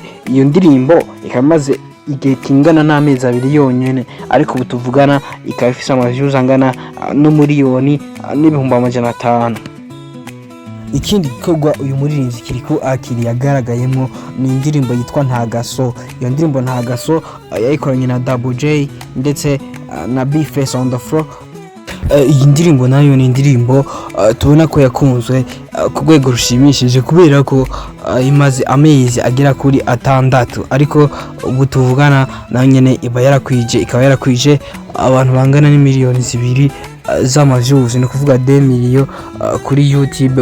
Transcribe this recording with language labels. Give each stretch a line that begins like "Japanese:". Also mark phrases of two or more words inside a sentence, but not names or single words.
Rundi: Iyo ndirimbo ikamaze igihe kingana n'amezi 2 yonyene, ariko ubu tuvugana ikaba ifise amaviews angana no miliyoni n'ibihumbi 500. Ikindi gikorwa uyu muririmbyi Kirikou Akili yagaragayemo ni indirimbo yitwa Ntagaso. Iyo ndirimbo Ntagaso yayikoranye na Double J ndetse na B-Face
English: on the floor.
Rundi: Iyi ndirimbo nayo ni indirimbo tubona ko yakunzwe ku rwego rushimishije, kubera ko imaze amezi agera kuri 6, ariko ubu tuvugana na nyene ikaba yarakwije abantu bangana n'imiliyoni 2 z'amaviews, ni kuvuga 2 million kuri YouTube.